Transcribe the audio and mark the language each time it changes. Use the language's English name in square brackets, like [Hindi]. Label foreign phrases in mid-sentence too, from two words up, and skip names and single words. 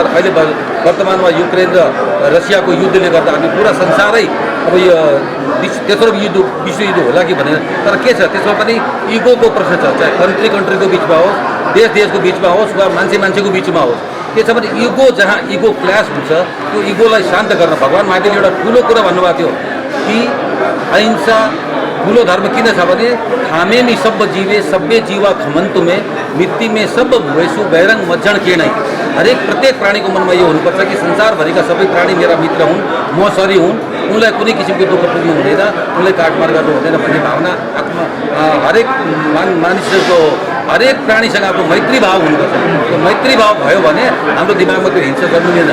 [Nepali] अहिले वर्तमानमा युक्रेन र रसियाको युद्धले गर्दा हामी पुरा संसारै अब यो तेस्रो विश्व युद्ध होला कि भनेर, तर के छ त्यसमा पनि इगोको प्रश्न छ। चाहे कन्ट्रीको बिचमा होस्, देशको बिचमा होस् वा मान्छेको बिचमा होस्, के छ भने इगो, जहाँ इगो क्ल्यास हुन्छ त्यो इगोलाई शान्त गर्न भगवान् महावीरले एउटा ठुलो कुरा भन्नुभएको थियो कि अहिंसा ठुलो धर्म किन छ भने थामे में सब जीवे सभ्य जीवा खमन्तु में मिट्टी में सब भुवेसु बैरङ मज्जन के नै। हरेक प्रत्येक प्राणीको मनमा यो हुनुपर्छ कि संसारभरिका सबै प्राणी मेरा मित्र हुन्, म सरी हुन्, उनलाई कुनै किसिमको दुःख पुग्नु हुँदैन, उनलाई काटमार गर्नु हुँदैन भन्ने भावना आत्मा हरेक मानिसको हरेक प्राणीसँग आफ्नो मैत्री भाव हुनुपर्छ। त्यो मैत्री भाव भयो भने हाम्रो दिमागमा त्यो हिंसा जन्मिँदैन।